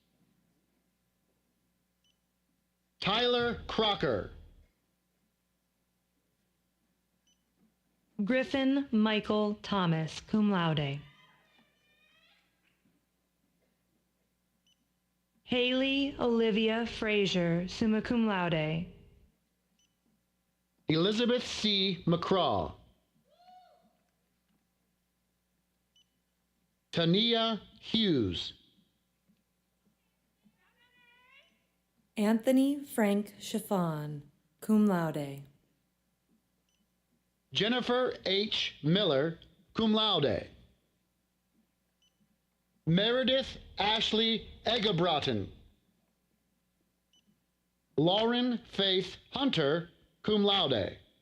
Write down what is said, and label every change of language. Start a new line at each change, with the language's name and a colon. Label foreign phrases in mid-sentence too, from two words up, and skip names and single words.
English: Tyler Crocker. Griffin Michael Thomas,
Latin: cum laude.
English: Haley Olivia Frazier,
Latin: summa cum laude.
English: Elizabeth C. McCraw. Tania Hughes. Anthony Frank Chiffon,
Latin: cum laude.
English: Jennifer H. Miller,
Latin: cum laude.
English: Meredith Ashley Eggebrotten. Lauren Faith Hunter,
Latin: cum laude.